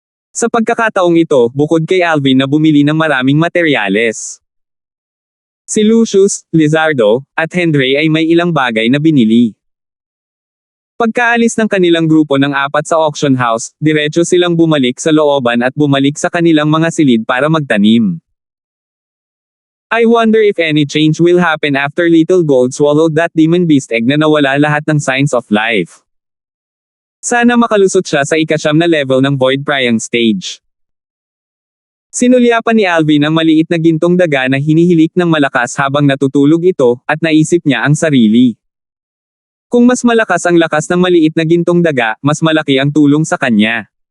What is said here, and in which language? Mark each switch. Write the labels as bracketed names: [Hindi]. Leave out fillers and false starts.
[Filipino] Sa pagkakataong ito, bukod kay Alvin na bumili ng maraming materyales, si Lucius, Lizardo, at Henry ay may ilang bagay na binili. Pagkaalis ng kanilang grupo ng apat sa auction house, diretso silang bumalik sa looban at bumalik sa kanilang mga silid para magtanim. [English] I wonder if any change will happen after Little Gold swallowed that demon beast egg [Filipino] na nawala lahat ng [English] signs of life. [Filipino] Sana makalusot siya sa ika-9 na level ng Void Priang stage. Sinulyapan ni Alvin ang maliit na gintong daga na hinihilik ng malakas habang natutulog ito, at naisip niya ang sarili. Kung mas malakas ang lakas ng maliit na gintong daga, mas malaki ang tulong sa kanya.